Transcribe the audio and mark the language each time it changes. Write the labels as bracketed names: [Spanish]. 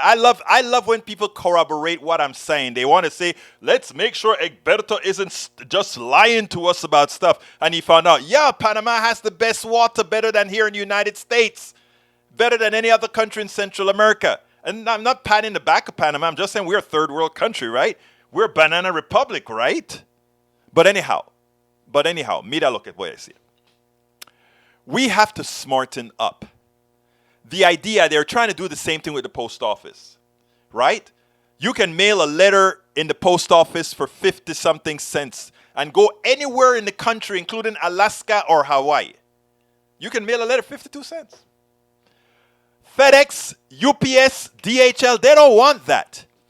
[English] I love when people corroborate what I'm saying. They want to say, let's make sure Egberto isn't just lying to us about stuff. And he found out, Panama has the best water, better than here in the United States, better than any other country in Central America. And I'm not patting the back of Panama. I'm just saying we're a third world country, right? We're a banana republic, right? But anyhow, [Spanish] mira lo que voy a decir. [English] We have to smarten up. The idea, they're trying to do the same thing with the post office, right? You can mail a letter in the post office for 50-something cents and go anywhere in the country, including Alaska or Hawaii. You can mail a letter 52 cents. FedEx, UPS, DHL, they don't want that.